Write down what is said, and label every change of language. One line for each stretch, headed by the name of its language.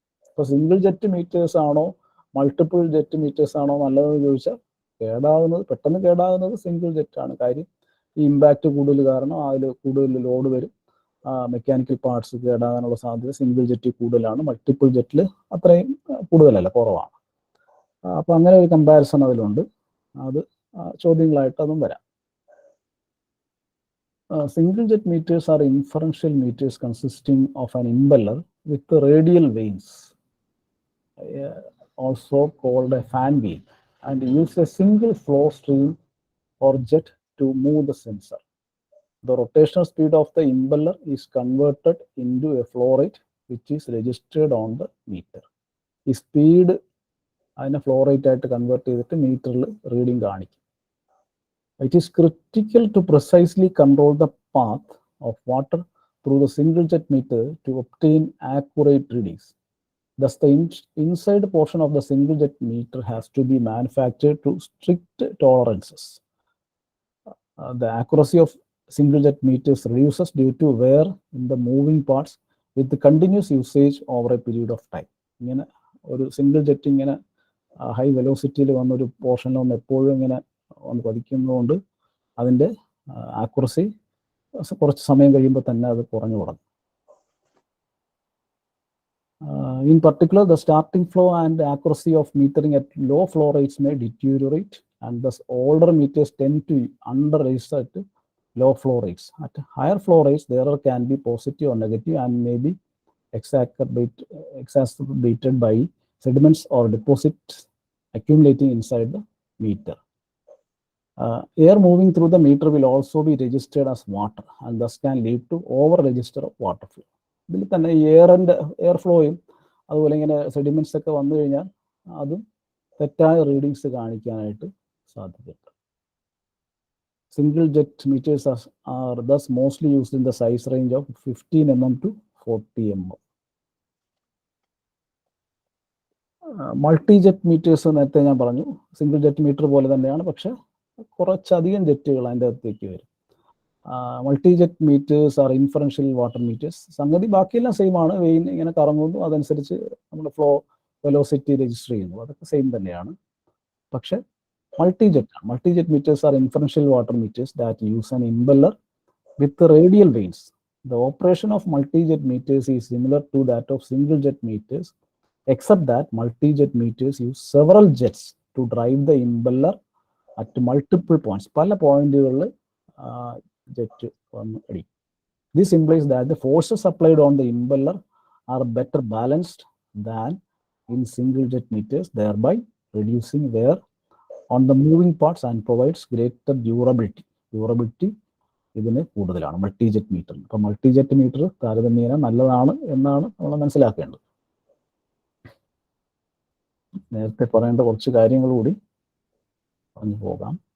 Malayalam: ഇപ്പോൾ single jet metres ആണോ multiple jet metres ആണോ നല്ലതെന്ന് ചോദിച്ചാൽ പെട്ടെന്ന് കേടാകുന്നത് സിംഗിൾ ജെറ്റ് ആണ്. കാര്യം ഈ ഇമ്പാക്റ്റ് കൂടുതൽ കാരണം അതിൽ കൂടുതൽ ലോഡ് വരും, മെക്കാനിക്കൽ പാർട്സ് കേടാകാനുള്ള സാധ്യത സിംഗിൾ ജെറ്റിൽ കൂടുതലാണ്. മൾട്ടിപ്പിൾ ജെറ്റിൽ അത്രയും കൂടുതലല്ല, കുറവാണ്. അപ്പോൾ അങ്ങനെ ഒരു കമ്പാരിസൺ അതിലുണ്ട്. അത് ചോദ്യങ്ങളായിട്ട് അതും വരാം.
English: Single jet meters are inferential meters consisting of an impeller with the radial vanes, also called a fan wheel, and use a single flow stream or jet to move the sensor. The rotational speed of the impeller is converted into a flow rate which is registered on the meter.
Malayalam: ഈ speed അതിനെ flow rate ആയിട്ട് convert ചെയ്തിട്ട് മീറ്ററിൽ reading കാണിക്കും.
English: It is critical to precisely control the path of water through the single jet meter to obtain accurate readings. Thus, the inside portion of the single jet meter has to be manufactured to strict tolerances. The accuracy of single jet meters reduces due to wear in the moving parts with the continuous usage over a period of time.
Malayalam: ഇങ്ങനെ ഒരു single jet ഇങ്ങനെ high വെലോസിറ്റിയിൽ വന്നൊരു പോർഷനിൽ വന്ന് എപ്പോഴും ഇങ്ങനെ ഒന്ന് പതിക്കുന്നതുകൊണ്ട് അതിൻ്റെ ആക്യുറസി കുറച്ച് സമയം കഴിയുമ്പോൾ തന്നെ അത് കുറഞ്ഞു തുടങ്ങും.
English: In particular, the starting flow and accuracy of metering at low flow rates may deteriorate, and thus older meters tend to under-register at low flow rates. At higher flow rates, the error can be positive or negative and may be exacerbated by sediments or deposits accumulating inside the meter. Air moving through the meter will also be registered as water and thus can lead to over-register of water flow.
Malayalam: ഇതിൽ തന്നെ air ഫ്ലോയും അതുപോലെ ഇങ്ങനെ sediments ഒക്കെ വന്നു കഴിഞ്ഞാൽ അതും തെറ്റായ readings കാണിക്കാനായിട്ട് സാധ്യതയുണ്ട്.
English: Single jet meters are thus mostly used in the size range of 15 mm to 40 mm.
Malayalam: Multi jet metres നേരത്തെ ഞാൻ പറഞ്ഞു, സിംഗിൾ ജെറ്റ് മീറ്റർ പോലെ തന്നെയാണ്, പക്ഷെ കുറച്ചധികം ജെറ്റുകൾ അതിൻ്റെ അകത്തേക്ക് വരും.
English: Multi jet meters are inferential water meters.
Malayalam: സംഗതി ബാക്കിയെല്ലാം സെയിം ആണ്, വെയിൻ ഇങ്ങനെ കറങ്ങുന്നു, അതനുസരിച്ച് നമ്മുടെ ഫ്ലോ വെലോസിറ്റി രജിസ്റ്റർ ചെയ്യുന്നു, അതൊക്കെ സെയിം തന്നെയാണ്. പക്ഷെ
English: Multi jet meters are inferential water meters that use an impeller with radial vanes. The operation of multi jet meters is similar to that of single jet meters, except that multi-jet meters use several jets to drive the impeller at multiple points.
Malayalam: പല പോയിന്റുകളിൽ jet വന്ന് അടിക്കും.
English: This implies that the forces applied on the impeller are better balanced than in single jet meters, thereby reducing wear on the moving parts and provides greater durability.
Malayalam: Durability ഇതിന് കൂടുതലാണ് multi jet മീറ്ററിന്. അപ്പോൾ multi jet metre താരതമ്യേന നല്ലതാണ് എന്നാണ് നമ്മൾ മനസ്സിലാക്കേണ്ടത്. നേരത്തെ പറയേണ്ട കുറച്ച് കാര്യങ്ങൾ കൂടി പറഞ്ഞു പോകാം.